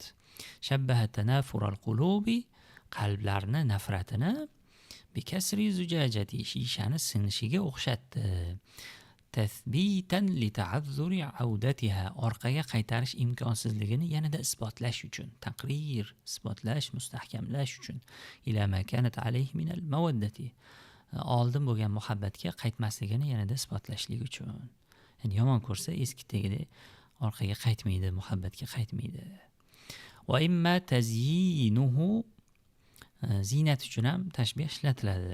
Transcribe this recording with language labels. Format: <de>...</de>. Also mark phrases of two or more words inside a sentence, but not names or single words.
<ar>شبه تنافر القلوب,</ar> <uz>qalblarni nafratini</uz> <ar>بكسر الزجاجة,</ar> <uz>shishani sinishiga o'xshatdi.</uz> <ar>تثبيتا لتعذر عودتها,</ar> <uz>orqaga qaytarish imkonsizligini yanada isbotlash uchun. Taqrir, isbotlash, mustahkamlash uchun.</uz> <ar>إلى ما كانت عليه من المودة,</ar> <uz>oldin bo'lgan muhabbatga qaytmasligini yanada isbotlashlik uchun. Ya'ni yomon ko'rsa eskidagidek orqaga qaytmaydi, muhabbatga qaytmaydi.</uz> <ar>وإما تزيينه,</ar> <uz>ziynat uchun ham tashbih ishlatiladi.</uz>